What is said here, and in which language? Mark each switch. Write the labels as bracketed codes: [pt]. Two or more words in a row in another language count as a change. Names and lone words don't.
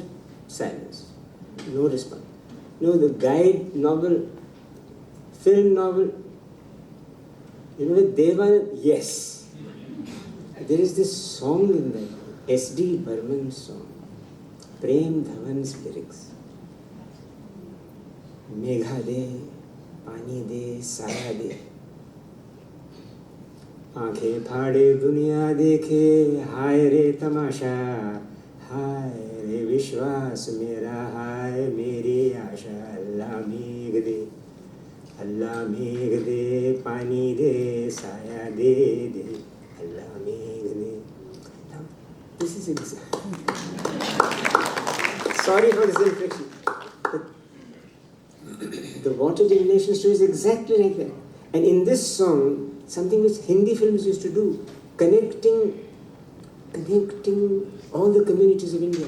[en] Silence. No response. No, the Guide novel, film novel. You know, Devan? Yes. There is this song in the S.D. Burman song, Prem Dhawan's lyrics. [hi] मेघा दे, पानी दे, साया दे. आंखें फाड़े दुनिया देखे, हाय रे तमाशा, हाय रे विश्वास मेरा, हाय मेरी आशा। अल्लाह मेघ दे, अल्लाह मेघ दे, पानी दे, साया दे दे, अल्लाह मेघ दे. [en] Now, this is sorry for this inflection. The water divination story is exactly like that. And in this song, something which Hindi films used to do, connecting all the communities of India.